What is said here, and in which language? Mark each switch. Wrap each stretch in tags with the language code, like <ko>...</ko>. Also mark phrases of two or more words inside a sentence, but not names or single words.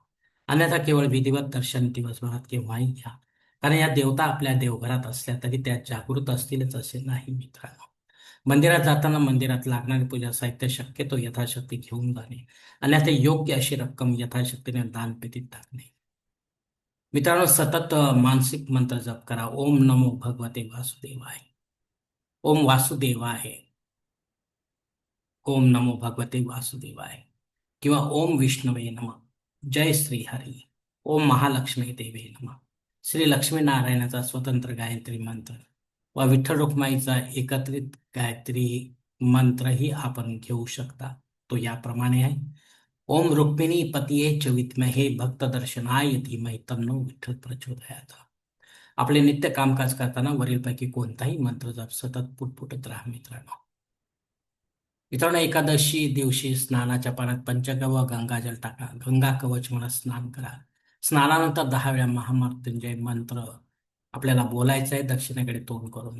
<mr>अन्यथा केवळ विधिवत दर्शन दिवसभरात केव्हाही घ्या, कारण या देवता आपल्या देवघरात असल्या तरी त्या जागृत असतीलच असे नाही. मित्रांनो, मंदिरात जाताना मंदिरात लागणारे पूजा साहित्य शक्यतो यथाशक्ती घेऊन जाणे, अन्यथा योग्य अशी रक्कम यथाशक्तीने दानपेटीत टाकणे. मित्रांनो, सतत मानसिक मंत्र जप करा.</mr> <sa>ओम नमो भगवते वासुदेवाय. ओम वासुदेवाय. ओम नमो भगवते वासुदेवाय किंवा ओम विष्णवे नमः. जय श्री हरी. ओम महालक्ष्मी देवे नमः.</sa> <mr>श्री लक्ष्मीनारायणाचा स्वतंत्र गायत्री मंत्र व विठ्ठल रुक्माईचा एकत्रित गायत्री मंत्रही आपण घेऊ शकता. तो याप्रमाणे आहे.</mr> <sa>ओम रुक्मिणी पतिये च विद्महे भक्त दर्शनाय धीमहि तन्नो विठ्ठल प्रचोदयात्.</sa> <mr>आपले नित्य कामकाज करताना वरीलपैकी कोणताही मंत्र जप सतत पुटपुटत राहा. मित्रांनो, एकादशी दिवशी स्नानाच्या पाण्यात पंचगव्य व गंगाजल टाका. गंगा कवच म्हणत स्नान करा. स्नानानंतर 10 वेळा महामृत्युंजय मंत्र आपल्याला बोलायचा आहे, दक्षिणेकडे तोंड करून.</mr>